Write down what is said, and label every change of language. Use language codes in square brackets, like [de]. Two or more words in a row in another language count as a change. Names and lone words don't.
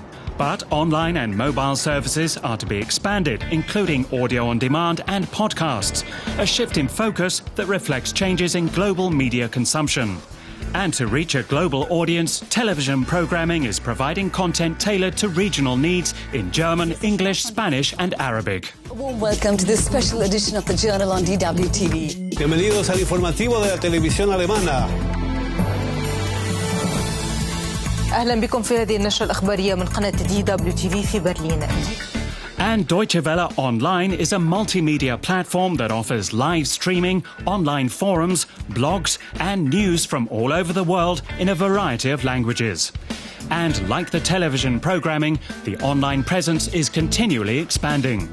[en] But online and mobile services are to be expanded, including audio on demand and podcasts, a shift in focus that reflects changes in global media consumption. And to reach a global audience, television programming is providing content tailored to regional needs in German, English, Spanish and Arabic. A warm welcome to this special edition of the Journal on DW TV. [es] Bienvenidos al informativo de la televisión alemana. [ar] أهلا بكم في هذه النشرة الأخبارية من قناة DW TV في برلين. [en] And Deutsche Welle Online is a multimedia platform that offers live streaming, online forums, blogs and news from all over the world in a variety of languages. And like the television programming, the online presence is continually expanding.